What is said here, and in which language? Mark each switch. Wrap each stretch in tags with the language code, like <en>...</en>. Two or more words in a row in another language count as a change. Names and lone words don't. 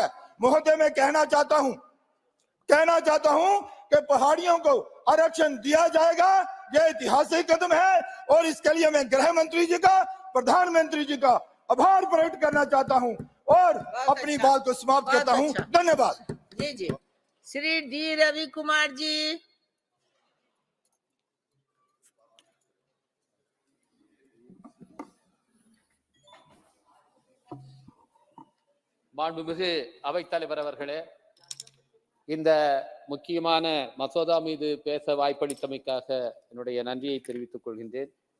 <hi>महोदय, मैं कहना चाहता हूं कि पहाड़ियों को आरक्षण दिया जाएगा। यह ऐतिहासिक कदम है और इसके लिए मैं गृह मंत्री जी का, प्रधानमंत्री जी का आभार प्रकट करना चाहता हूं और अपनी बात को समाप्त करता हूं। धन्यवाद। जी जी, श्री डी रवि कुमार जी।</hi> <ta>மாண்புமிகு அவைத்தலைவர் அவர்களே, இந்த முக்கியமான மசோதா மீது பேச வாய்ப்பளித்தமைக்காக என்னுடைய நன்றியை தெரிவித்துக் கொள்கின்றேன்.</ta>